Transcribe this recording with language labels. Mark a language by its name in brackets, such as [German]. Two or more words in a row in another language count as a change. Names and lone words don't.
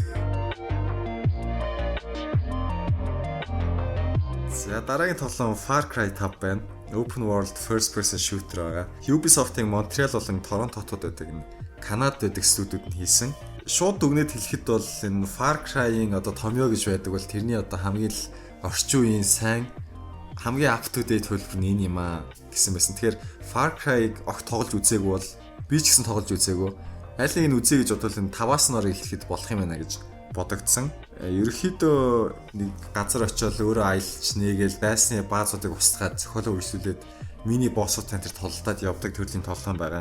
[Mongolian] За дараагийн тоглоом Far Cry 5 байна. [English] Open World First Person Shooter [Mongolian] байгаа. Ubisoft-ийн Montreal болон Toronto хотод байдаг энэ Канадад байдаг студиуд нь хийсэн. шууд дүгнээд хэлэхэд бол энэ Far Cry-ийн одоо Томьёо гэж байдаг бол тэрний одоо хамгийн л орчин үеийн сайн хамгийн [English] up to date [Mongolian] хөлбөр нь энэ юм аа гэсэн байсан. Тэгэхээр Far Cry-г огт тоглож үзээгүй бол би ч гэсэн тоглож үзээгүй. Аль нэг нь үзье гэж бодвол энэ 5-аас нь орыг хэлэхэд болох юм байна гэж бодогдсон. Ерөнхийдөө нэг газар очиод өөрөө аялж нэгээл дайсны баазуудыг устгаад зохиолоо үргэлжлүүлээд мини боссуудтай тэр тололдоод явдаг төрлийн тоглоом байгаа.